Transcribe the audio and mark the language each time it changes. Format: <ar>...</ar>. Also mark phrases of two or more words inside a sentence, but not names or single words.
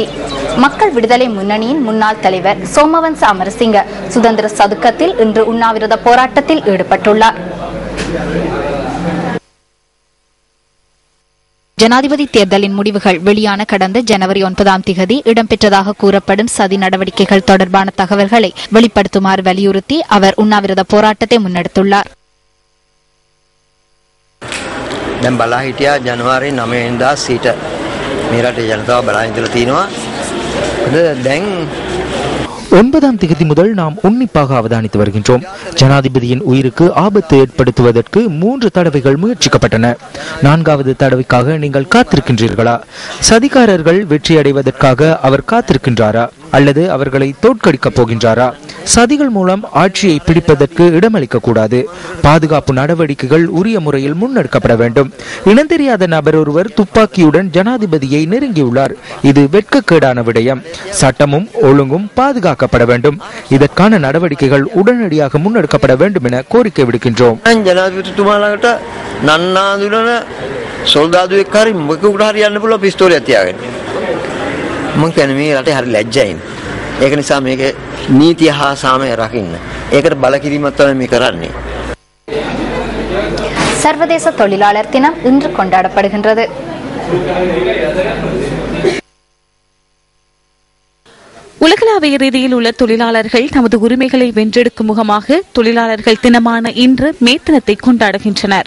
<ta>மக்கள் விடுதலை முன்னணியின் முன்னாள் தலைவர் சோமவன்ச அமரசிங்க சுதந்திர சதுக்கத்தில் இன்று உண்ணாவிரத போராட்டத்தில் ஈடுபட்டுள்ளார். ஜனாதிபதி தேர்தலின் முடிவுகள் வெளியான கடந்த ஜனவரி 9 இடம்பெற்றதாக கூறப்படும் சதி நடவடிக்கைகள் தொடர்பான தகவல்களை வெளிப்படுத்துமாறு வலியுறுத்தி அவர் உண்ணாவிரத போராட்டத்தை முன்னெடுத்துள்ளார்.</ta> <si>ජනවාරි 9 වෙනිදා සිට මේ රටේ ජනතාව බලා ඉඳලා තිනවා.</si> <ta>9 முதல் நாம் உன்னிப்பாக அவதானித்து வருகின்றோம். ஜனாதிபதியின் உயிருக்கு ஆபத்து ஏற்படுத்துவதற்கு 3 தடவைகள் முயற்சிக்கப்பட்டன. 4வது தடவைக்காக நீங்கள் காத்திருக்கின்றீர்களா? சதிகாரர்கள் வெற்றி அடைவதற்காக அவர் காத்திருக்கின்றாரா அல்லது அவர்களை தோற்கடிக்கப் போகின்றாரா? சதிகள் மூலம் ஆட்சியை பிடிப்பதற்கு இடமளிக்க கூடாது. பாதுகாப்பு நடவடிக்கைகள் உரிய முறையில் முன்னெடுக்கப்பட வேண்டும். இனந்தெரியாத நபர் ஒருவர் துப்பாக்கியுடன் ஜனாதிபதியை நெருங்கியுள்ளார். இது வெட்கக்கேடான விடயம். சட்டமும் ஒழுங்கும் பாதுகாக்கப்பட வேண்டும். இதற்கான நடவடிக்கைகள் உடனடியாக முன்னெடுக்கப்பட வேண்டும் என கோரிக்கை விடுக்கின்றோம்.</ta> <si>ජනාධිපතිතුමාලට නන්නාඳුනන සොල්දාදුවෙක් හරි මොකෙකුට හරි යන්න පුළුවන් පිස්තෝලයක් තියාගෙන. මම කියන්නේ මේ රටේ හරි ලැජ්ජයි. ඒක නිසා මේක නීතිය හා සාමය රකින්න. ඒකට බල කිරීමක් තමයි මේ කරන්නේ.</si> <ta>சர்வதேச தொழிலாளர் தினம் இன்று கொண்டாடப்படுகின்றது. உலகளாவிய ரீதியில் உள்ள தொழிலாளர்கள் தமது உரிமைகளை வென்றெடுக்கும் முகமாக தொழிலாளர்கள் தினமான இன்று மே தினத்தை கொண்டாடுகின்றனர்.</ta>